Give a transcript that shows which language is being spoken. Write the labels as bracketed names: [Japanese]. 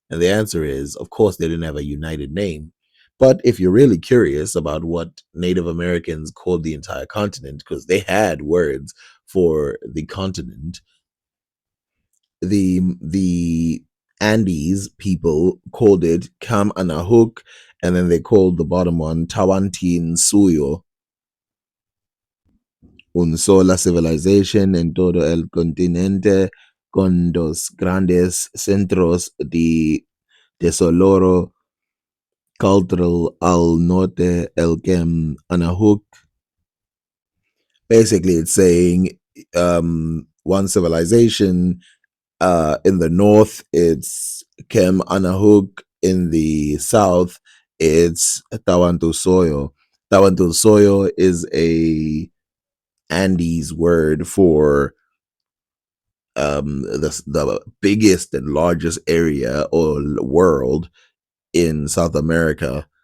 [English] And the answer is, of course, they didn't have a united name. But if you're really curious about what Native Americans called the entire continent, because they had words for the continent, the Andes people called it Kam Anahuk, and then they called the bottom one Tawantin Suyo. [Spanish] Un sola civilización en todo el continente con dos grandes centros de desarrollo cultural al norte, el Kam Anahuk. [English] Basically, it's saying one civilization. In the north, it's Kem Anahuk. In the south, it's Tawantusoyo. Tawantusoyo is a Andes word for the biggest and largest area or world in South America.